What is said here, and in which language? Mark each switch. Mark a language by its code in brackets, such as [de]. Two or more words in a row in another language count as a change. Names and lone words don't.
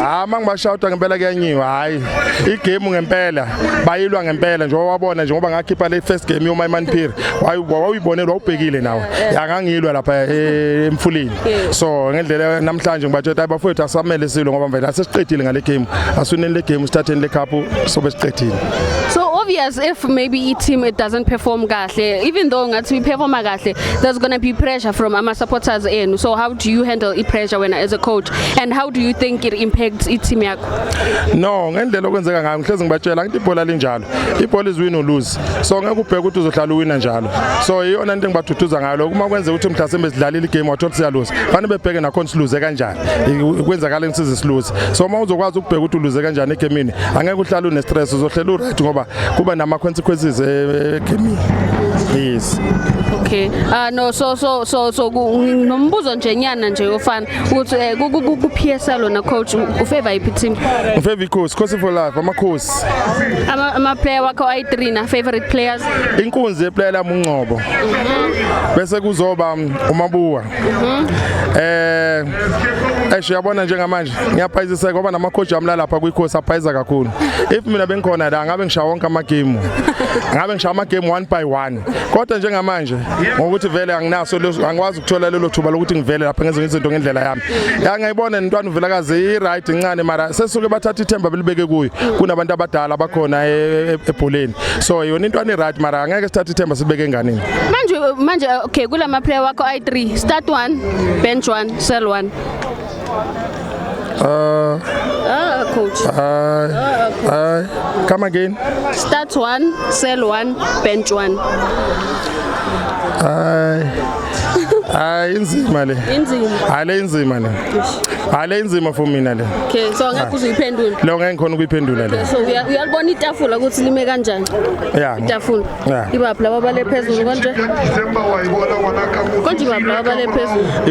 [zu] Mangibashawuta ngempela kuyanyiwa hayi igame ngempela bayilwa ngempela nje wabona nje ngoba ngakhipha le [en] first game [zu] yoMaiman Phiri wayibonela wawubhekile nawe yakangilwa lapha emfuleni. So ngendlela namhlanje ngibatshela abafowethu asamele silwe ngoba vele asesiqedile ngale game asuneni le game sithatheni le cup sobe siqedile. [en] So obvious if maybe team it doesn't perform kahle even though ngathi we perform kahle there's going to be pressure from our supporters in. So how do you handle the pressure when as a coach and how do you think it impacts team yakho? [zu] No ngendlela okwenzeka ngayo ngihlezi ngibatshela ngithi ibhola linjalo ibhola [en] is win or lose [zu] so ngeke ubheke ukuthi uzohlala uwina njalo. So iyona into engibaduduza ngayo lokho uma kwenza ukuthi mhlasimbe sidlalile igame wathola siyaluza fanele bebheke nakhona siluze kanjani kwenzakala ngisize siluze. So uma uzokwazi ukubheka ukuthi uluze kanjani egamini angeke uhlale une stress uzohlela uright ngoba kuba nama consequences egamini. [en] Yes. Okay. [zu] No so nombuzo nje nyana nje ofana ukuthi ku PSL na coach ufavor iphi team? Ufavor iKhosi, Khosi [en] for life [zu] amakhosi. Ama player wakho ayi3 na favorite players? Inkunzi yeplayer lami uNgcobo. Bese kuzoba uMabuwa. Yabona njengamanje ngiyaphayizisa ngoba namacoach ami lapha kuIKhosi aphayiza kakhulu. If mina bengikhona la ngabe ngishaya wonke amagame. Ngabe ngishaya amagame 1 by 1. Kodwa njengamanje ngokuthi vele anginaso angikwazi ukuthola lelo thuba lokuthi ngivele lapha ngenze izinto ngendlela yami. Ngiyayibona intwana uvelakazi i-right incane mara sesuke bathatha ithemba belibeke kuyo kunabantu abadala abakhona ebholeni. So yona intwana i-right mara angeke sithathe ithemba sibeke enganeni. Manje okay kulama player wakho i3 [en] start 1 bench 1 sell 1. Coach. Come again. Start 1, sell 1, bench 1. [zu] Inzima le. Inzima. Ale inzima le. Ale inzima for mina le. Okay, so ngeke uzuyiphendula. Lo ngeke ngikhona ukuyiphendula le. So uyalibona itafula ukuthi lime kanjani? [en] Yeah. [zu] Itafula. Ibaphi laba bale phezulu konje? Konje ibaphi laba bale phezulu?